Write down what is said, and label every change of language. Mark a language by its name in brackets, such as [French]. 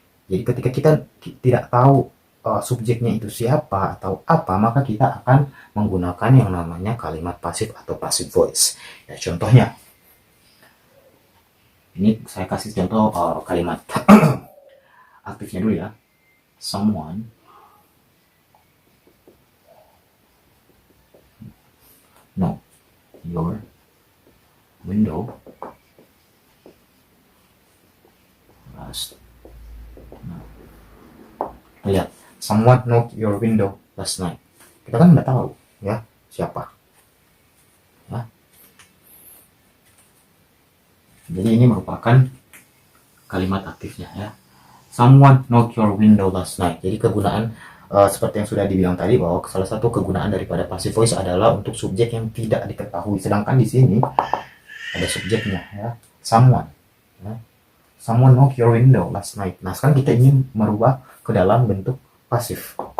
[Indonesian] Jadi ketika kita tidak tahu subjeknya itu siapa atau apa, maka kita akan menggunakan yang namanya kalimat pasif atau passive voice. Ya, contohnya, ini saya kasih contoh kalimat aktifnya dulu ya. [English] Someone knock your window last night. [Indonesian] Lihat, [English] someone knock your window last night. [Indonesian] Kita kan nggak tahu ya siapa. Ya. Jadi ini merupakan kalimat aktifnya ya. [English] Someone knock your window last night. [Indonesian] Jadi kegunaan seperti yang sudah dibilang tadi, bahwa salah satu kegunaan daripada passive voice adalah untuk subjek yang tidak diketahui. Sedangkan di sini ada subjeknya ya, [English] someone. [Indonesian] Ya. [English] Someone knock your window last night. [Indonesian] Nah, sekarang kita ingin merubah ke dalam bentuk pasif.